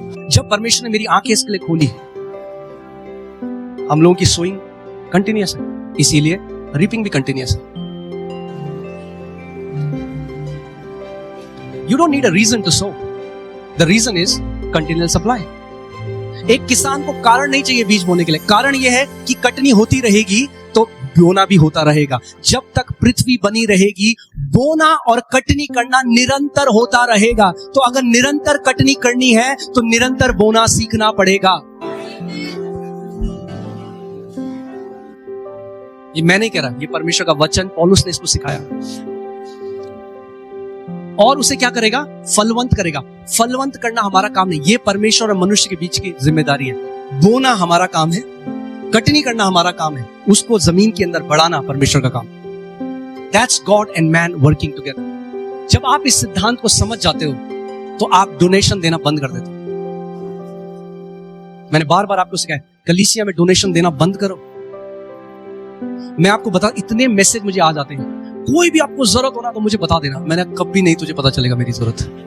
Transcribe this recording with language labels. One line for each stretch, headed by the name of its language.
Hindi: जब परमेश्वर ने मेरी आंखें इसके लिए खोली, हम लोगों की
English: sowing continuous
Hindi: है, इसीलिए
English: reaping भी continuous
Hindi: है।
English: You don't need a reason to sow. The reason is continual supply.
Hindi: एक किसान को कारण नहीं चाहिए बीज बोने के लिए, कारण यह है कि कटनी होती रहेगी तो बोना भी होता रहेगा। जब तक पृथ्वी बनी रहेगी, बोना और कटनी करना निरंतर होता रहेगा। तो अगर निरंतर कटनी करनी है तो निरंतर बोना सीखना पड़ेगा। ये मैं नहीं कह रहा, ये परमेश्वर का वचन, पौलुस ने इसको सिखाया। और उसे क्या करेगा? फलवंत करेगा। फलवंत करना हमारा काम नहीं, ये परमेश्वर और मनुष्य के बीच की जिम्मेदारी है। बोना हमारा काम है, कटनी करना हमारा काम है, उसको जमीन के अंदर बढ़ाना परमेश्वर का काम।
English: That's God and man working together.
Hindi: जब आप इस सिद्धांत को समझ जाते हो तो आप डोनेशन देना बंद कर देते हो। मैंने बार बार आपको सिखाया, कलीसिया में डोनेशन देना बंद करो। मैं आपको बता, इतने मैसेज मुझे आ जाते हैं, कोई भी आपको जरूरत होना तो मुझे बता देना। मैंने कभी नहीं, तुझे पता चलेगा मेरी जरूरत।